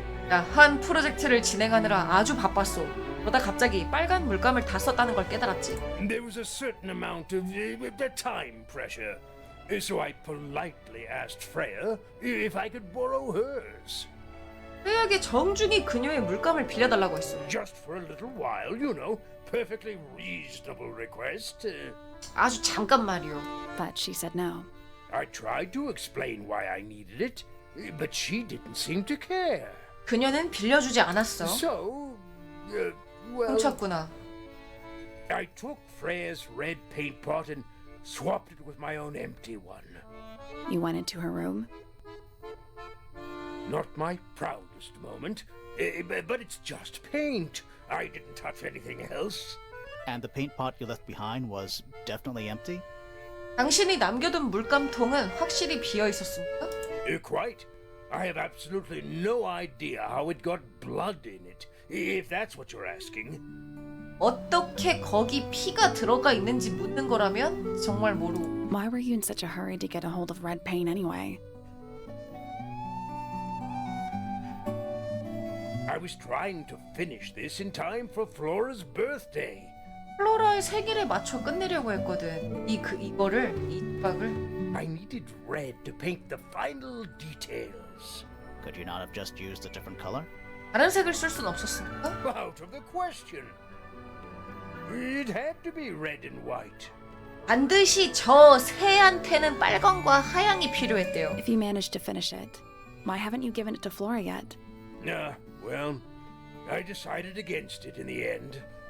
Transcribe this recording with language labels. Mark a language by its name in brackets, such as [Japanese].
[Korean] 야, 한 프로젝트를 진행하느라 아주 바빴어. 그러다 갑자기 빨간 물감을 다 썼다는 걸 깨달았지. [English] There was a certain amount of time pressure, so I politely asked Freya if I could borrow hers. [Korean] 프레이야에게 정중히 그녀의 물감을 빌려달라고 했어. [English] Just for a little while, you know. Perfectly reasonable request. [Korean] 아주 잠깐 말이오. [English] But she said no. I tried to explain why I needed it, but she didn't seem to care. [Korean] 그녀는 빌려주지 않았어. [English] So, well, [Korean] 훔쳤구나. [English] I took Freya's red paint pot and swapped it with my own empty one. You went into her room? Not my proudest moment, but it's just paint. I didn't touch anything else. And the paint pot you left behind was definitely empty? [Korean] 당신이 남겨둔 물감통은 확실히 비어 있었습니까? [English] Quite. I have absolutely no idea how it got blood in it, if that's what you're asking. [Korean] 어떻게 거기 피가 들어가 있는지 묻는 거라면 정말 모르고. [English] Why were you in such a hurry to get a hold of red paint anyway? I was trying to finish this in time for Flora's birthday. [Korean] 플로라의 생일에 맞춰 끝내려고 했거든. 이거를 이 조각을. [English] I needed red to paint the final details. Could you not have just used a different color? [Korean] 다른 색을 쓸 순 없었습니까? [English] Out of the question. It had to be red and white. [Korean] 반드시 저 새한테는 빨강과 하양이 필요했대요. [English] If you managed to finish it, why haven't you given it to Flora yet? Well, I decided against it in the end.